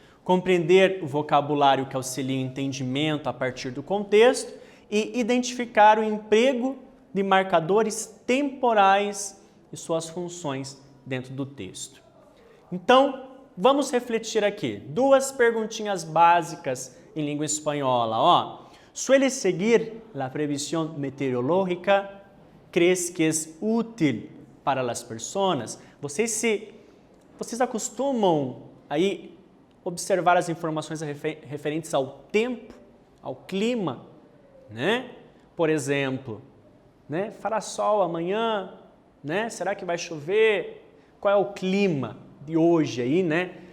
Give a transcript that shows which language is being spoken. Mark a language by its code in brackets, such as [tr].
[pt] Compreender o vocabulário que auxilia o entendimento a partir do contexto e identificar o emprego de marcadores temporais e suas funções dentro do texto. Então, vamos refletir aqui. Duas perguntinhas básicas em língua espanhola. [es] ¿Suele seguir la previsión meteorológica? ¿Crees que es útil para las personas? [pt] Vocês acostumam aí observar as informações referentes ao tempo, ao clima, né? Por exemplo, né? Fará sol amanhã, né? Será que vai chover? Qual é o clima de hoje aí, né?